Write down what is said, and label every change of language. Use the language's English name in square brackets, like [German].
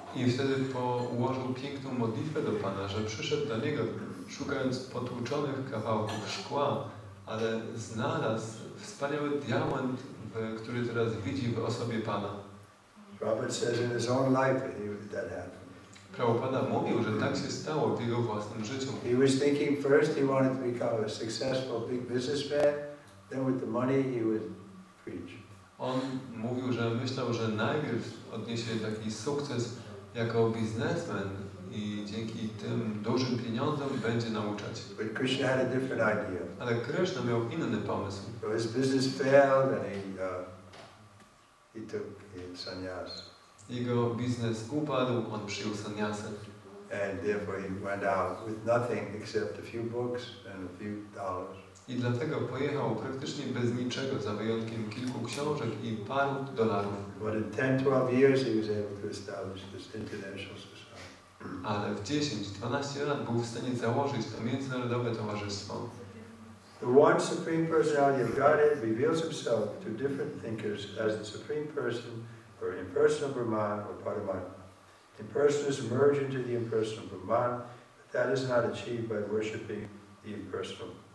[Polish] I wtedy położył piękną modlitwę do Pana, że przyszedł do Niego, szukając potłuczonych kawałków szkła, ale znalazł wspaniały diament, który teraz widzi w osobie Pana. [English] Prabhupada says in his own life that happened. [Polish] Prabhupada mówił, że tak się stało w jego własnym życiu. [English] He was thinking first he wanted to become a successful big businessman, then with the money he would preach. [Polish] On mówił, że myślał, że najpierw odniesie taki sukces jako biznesmen i dzięki tym dużym pieniądzom będzie nauczać. [English] But Krishna had a different idea. [Polish] Ale Kryszna miał inny pomysł. [English] So his business failed and he took sannyas. [Polish] Jego biznes upadł, on przyjął sannyasę. [English] And therefore he went out with nothing except a few books and a few dollars. [Polish] I dlatego pojechał praktycznie bez niczego, za wyjątkiem kilku książek i paru dolarów. [English] But in 10-12 years he was able to establish this international society. [Polish] Ale w 10-12 lat był w stanie założyć to międzynarodowe towarzystwo. [English] The one Supreme Personality of Godhead reveals himself to different thinkers as the Supreme Person or impersonal Brahman or Paramatma. Impersonalists merge into the impersonal Brahman, but that is not achieved by worshipping the impersonal.